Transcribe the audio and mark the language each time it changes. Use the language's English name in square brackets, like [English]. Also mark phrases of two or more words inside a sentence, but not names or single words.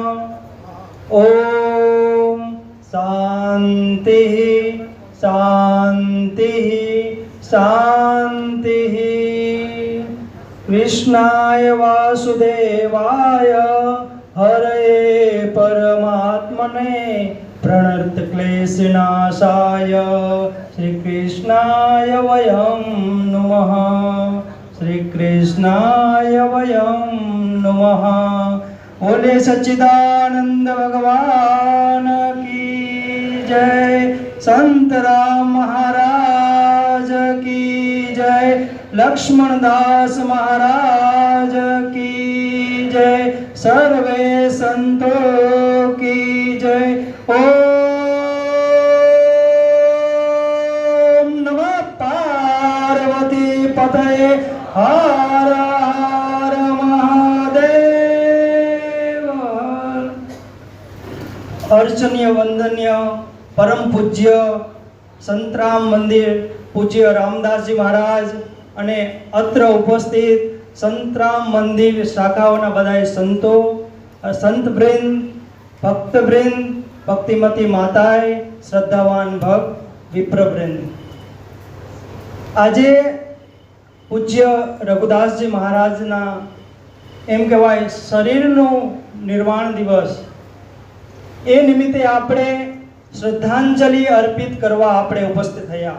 [Sanskrit] ओम शांति शांति शांति. कृष्णाय वासुदेवाय हरे परमात्मने પ્रणत क्लेशनाशाय श्री कृष्णाय वयं नमः. श्री कृष्णाय वयं नमः. [Hindi] बोले सच्चिदानंद भगवान की जय. संत राम महाराज की जय. लक्ष्मण दास महाराज की जय. सर्वे संतों की जय. [Sanskrit] ओम नमः पार्वती पतये हर हर महादेव. [Gujarati] અર્ચનીય વંદનીય પરમ પૂજ્ય સંતરામ મંદિર પૂજ્ય રામદાસજી મહારાજ અને અત્ર ઉપસ્થિત સંતરામ મંદિર શાખાઓના બધાય સંતો, સંતવૃંદ, ભક્તવૃંદ, ભક્તિમતી માતાએ, શ્રદ્ધાવાન ભક્ત, વિપ્રવૃંદ, આજે પૂજ્ય રઘુદાસજી મહારાજના એમ કહેવાય શરીરનો નિર્વાણ દિવસ, એ નિમિત્તે આપણે શ્રદ્ધાંજલિ અર્પિત કરવા આપણે ઉપસ્થિત થયા.